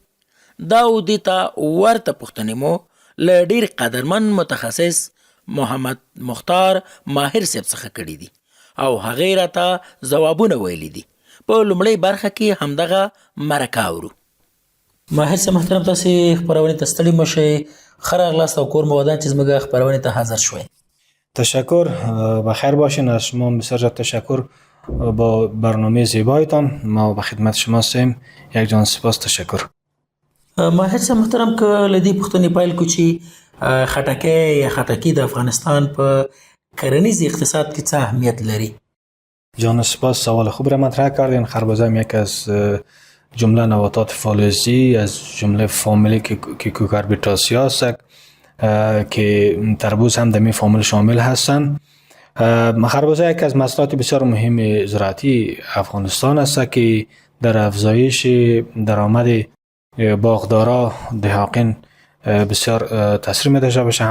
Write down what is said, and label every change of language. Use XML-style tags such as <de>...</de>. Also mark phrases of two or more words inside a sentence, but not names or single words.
<ps>دا او دې ته ورته پوښتنې مو له ډېر قدرمن متخصص محمد مختار ماهر صاحب څخه کړي دي او هغه راته ځوابونه ویلي دي. په لومړۍ برخه کې همدغه مرکه اورو. ماهر صاحب محترم، تاسو خبرونه ته ستړي مشئ. ښه راغلاست او کور مو ودان چې زموږ خبرونه ته حاضر شوئ.</ps> <fa>تشکر، بخیر باشین. از شما بسیار زیاد تشکر با برنامه زیبایتان. ما به خدمت شما هستیم. یک جان سپاس. تشکر.</fa> <ps>ماهر صاحب محترم، که لدی پوښتنې پیل کو چې خټکی یا خټکی د افغانستان په کرنیز اقتصاد کې څه اهمیت لري؟</ps> <fa>جان سپاس، سوال خوب را مطرح کردین. خربزه هم یک از جمله نباتات فالزی از جمله فامیلی که کوکاربیتاسی هست که تربوز هم در می فامیل شامل هستند. خربزه یک از محصولات بسیار مهم زراعتی افغانستان است که در افزایش درآمد باغدارا دهقان بسیار تاثیر می داشته باشه.</fa>